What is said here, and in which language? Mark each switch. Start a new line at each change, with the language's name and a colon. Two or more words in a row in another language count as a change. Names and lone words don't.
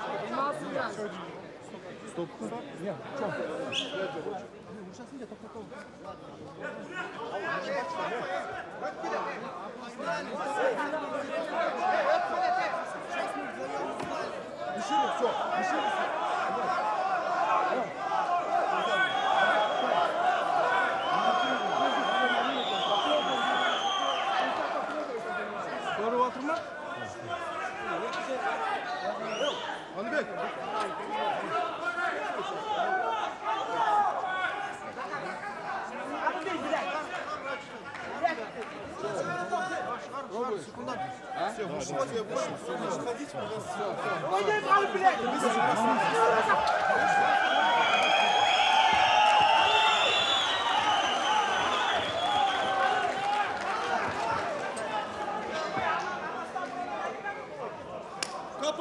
Russian: Стоп. Нет, что? Сейчас нет, только решили, все, решили.
Turkish: Doğru oturma. Anibek.
Russian: Все, больше ходите, Копа!